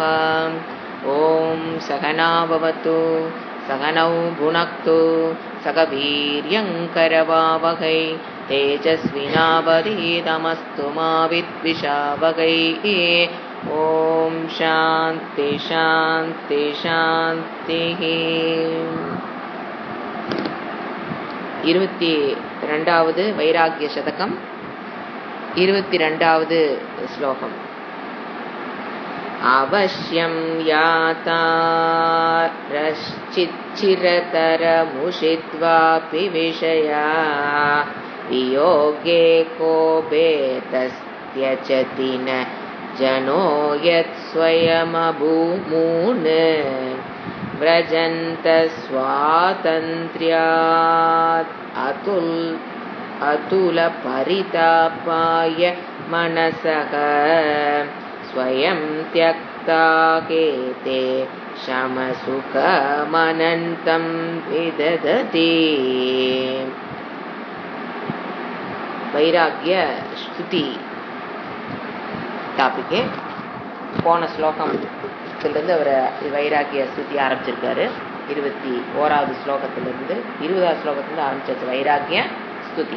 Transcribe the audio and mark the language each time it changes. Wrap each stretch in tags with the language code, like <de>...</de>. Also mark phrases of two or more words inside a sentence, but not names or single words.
<sa>ॐ सहना भवतु सहनौ भुनक्तु सह वीर्यङ्करवावहै तेजस्विनावधीतमस्तु मा विद्विषावहै। ॐ शान्ति शान्ति शान्तिः।</sa> <ta>22வது வைராகிய சதகம் 22வது ஸ்லோகம்.</ta> <sa>அவश्यं यातारश्चिच्चिरतरमुषित्वापि विषया वियोगे कोपेतस्त्यजति न जनो यत्स्वयमभूमून् व्रजन्तस्वातन्त्र्यात् अतुलपरितापाय मनसः स्वयं त्यक्ता केते शमसुखमनन्तं विदधति.</sa> <ta>வைராகிய ஸ்துதி டாபிக்கு. போன ஸ்லோகத்திலிருந்து அவர் வைராகிய ஸ்துதி ஆரம்பிச்சிருக்காரு. 21வது ஸ்லோகத்திலிருந்து 20வது ஸ்லோகத்திலிருந்து ஆரம்பிச்சாச்சு வைராகிய ஸ்துதி.</ta>